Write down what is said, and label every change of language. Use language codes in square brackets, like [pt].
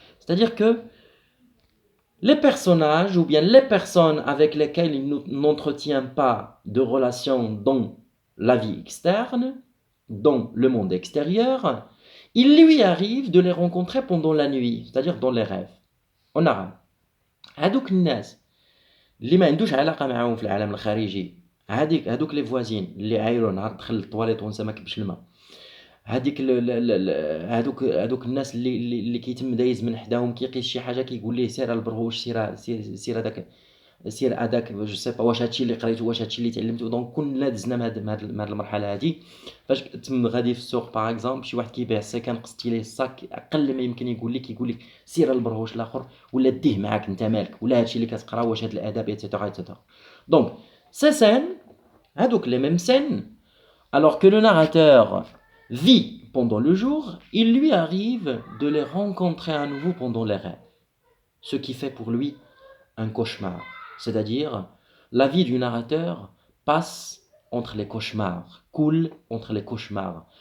[fr] C'est-à-dire que les personnages ou bien les personnes avec lesquelles il n'entretient pas de relation dans la vie externe, dans le monde extérieur, il lui arrive de les rencontrer pendant la nuit, c'est-à-dire dans les rêves. On arabe. [ar] هادوك الناس اللي ما عندوش علاقه معاهم في العالم الخارجي، هادوك [fr] لي فوازين [ar] اللي عايرو نهار دخل للطواليت وانسى ما كبش الماء، هادوك الناس اللي كيتم دايز من حداهم كيقيس شي حاجه كيقول ليه سير البرهوش سير هذاك [fr] جو سي با [ar] واش هادشي اللي قريتو واش هادشي اللي تعلمتو. دونك كلنا دزنا من هاد المرحله هادي فاش تم غادي في السوق [fr] باغ اكزومبل [ar] شي واحد كيبيع السكن قصتي ليه الصاك اقل ما يمكن يقول لك سير البرهوش الاخر ولا ديه معاك انت مالك ولا هادشي اللي كتقرا واش هاد الاداب ايتترا ايتترا. دونك سي سين هادوك لي ميم سين [fr] alors que le narrateur vit pendant le jour, il lui arrive de les rencontrer à nouveau pendant les rêves, ce qui fait pour lui un cauchemar. C'est-à-dire, la vie du narrateur passe entre les cauchemars, coule entre les cauchemars.